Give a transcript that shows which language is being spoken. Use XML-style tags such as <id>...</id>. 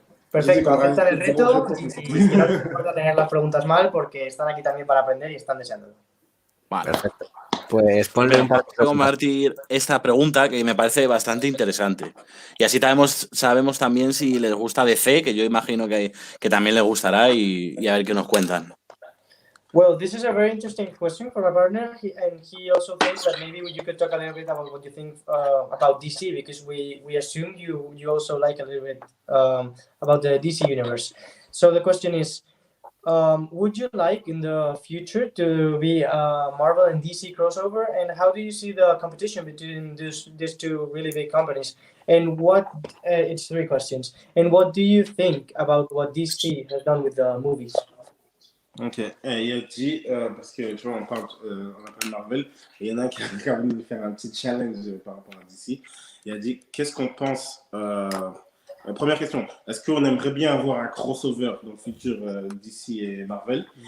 <es>Perfecto, aceptan el reto y no les importa tener las preguntas mal porque están aquí también para aprender y están deseándolo. Vale. Perfecto. Pues ponle un par de Voy a compartir esta pregunta que me parece bastante interesante. Y así sabemos también si les gusta DC, que yo imagino que también les gustará, y a ver qué nos cuentan.</es> <en>Well, this is a very interesting question for my partner, and he also thinks that maybe you could talk a little bit about what you think about DC, because we assume you also like a little bit about the DC universe. So the question is, would you like in the future to be a Marvel and DC crossover, and how do you see the competition between these two really big companies? And it's 3 questions. And what do you think about what DC has done with the movies?</en> <fr>Ok, il a dit, parce que tu vois, on parle Marvel, et il y en a qui a voulu nous faire un petit challenge par rapport à DC. Il a dit, qu'est-ce qu'on pense première question, est-ce qu'on aimerait bien avoir un crossover dans le futur DC et Marvel?</fr>